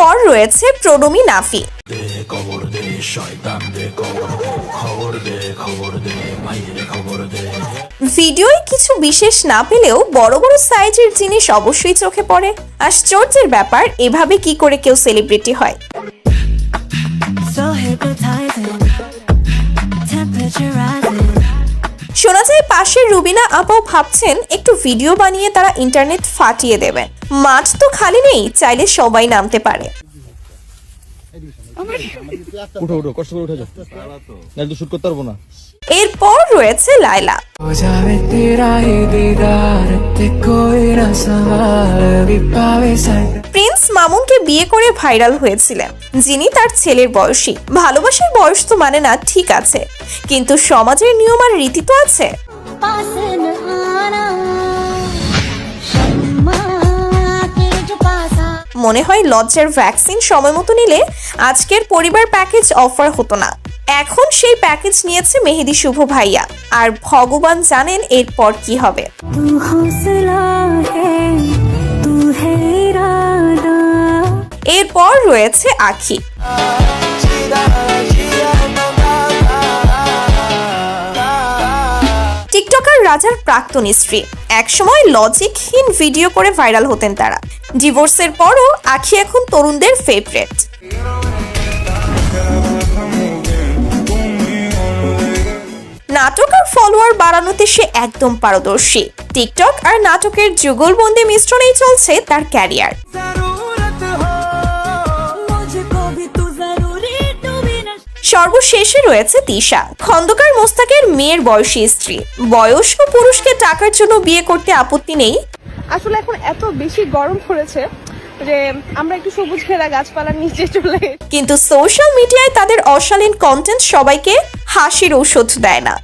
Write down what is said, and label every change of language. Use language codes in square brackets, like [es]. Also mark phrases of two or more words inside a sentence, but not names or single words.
[bn] রয়েছে প্রণমী নাফি। ভিডিওয় কিছু বিশেষ না পেলেও বড় বড় সাইজের জিনিস অবশ্যই চোখে পড়ে। আশ্চর্যের ব্যাপার, এভাবে কি করে কেউ সেলিব্রিটি হয়। [en] So hypnotizing, temperature rising. [bn] শোনা যায় পাশের রুবিনা আপাও ভাবছেন একটু ভিডিও বানিয়ে তারা ইন্টারনেট ফাটিয়ে দেবেন। মাঠ তো খালি নেই, চাইলে সবাই নামতে পারে। উঠো উঠো, কষ্ট করে উঠে যাও, না তো শুট করতে পারবো না। এরপর রয়েছে লায়লা। প্রিন্স মামুনকে বিয়ে করে ভাইরাল হয়েছিলেন, যিনি তার ছেলের বয়সী। ভালোবাসার বয়স তো মানে না, ঠিক আছে, কিন্তু সমাজের নিয়ম আর রীতি তো আছে। [hi] पास न आना, शम्मा के जो पास आ [bn] মনে হয় লজ্জার ভ্যাকসিন সময় মতো নিলে আজকের পরিবার প্যাকেজ অফার হতো না। এখন সেই প্যাকেজ নিয়েছে মেহেদি শুভ ভাইয়া, আর ভগবান জানেন এরপর কি হবে। [hi] तू हौसला है, तू है इरादा। [bn] এরপর রয়েছে আখি। টিকটকার রাজার প্রাক্তন স্ত্রী, একসময় লজিকহীন ভিডিও করে ভাইরাল হতেন তারা। ডিভোর্সের পরও আখি এখন তরুণদের ফেভারিট। নাটক আর ফলোয়ার বাড়ানোতে সে একদম পারদর্শী। টিকটক আর নাটকের যুগলবন্দি মিশ্রণেই চলছে তার ক্যারিয়ার। [hi] मुझको भी तू जरूरी, तू भी न [bn] সর্বশেষে রয়েছে তিশা, খন্দকার মোস্তাকের মেয়ের বয়সী স্ত্রী। বয়স্ক পুরুষকে টাকার জন্য বিয়ে করতে আপত্তি নেই। আসলে এখন এত বেশি গরম পড়েছে যে আমরা একটু সবুজ ঘেরা গাছপালার নিচে চলে কিন্তু সোশ্যাল মিডিয়ায় তাদের অশালীন কন্টেন্ট সবাইকে হাসির ঔষধ দেয় না।